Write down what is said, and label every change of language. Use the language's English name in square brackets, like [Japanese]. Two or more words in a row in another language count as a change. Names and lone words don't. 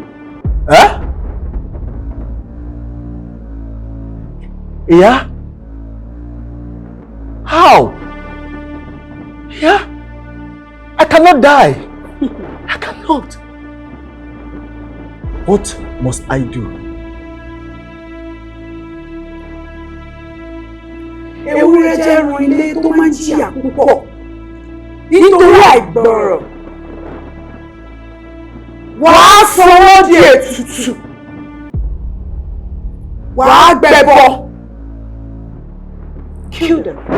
[English] Huh? Yeah? How? Yeah? I cannot die. I cannot. What must I do? [Yoruba] Ewúrẹ́ jẹ́ ẹran ilé tó máa ń jìyà púpọ̀ nítorí àìgbọràn. Wàá sanwó di ètùtù. Wàá gbẹbọ. [English] Kill them.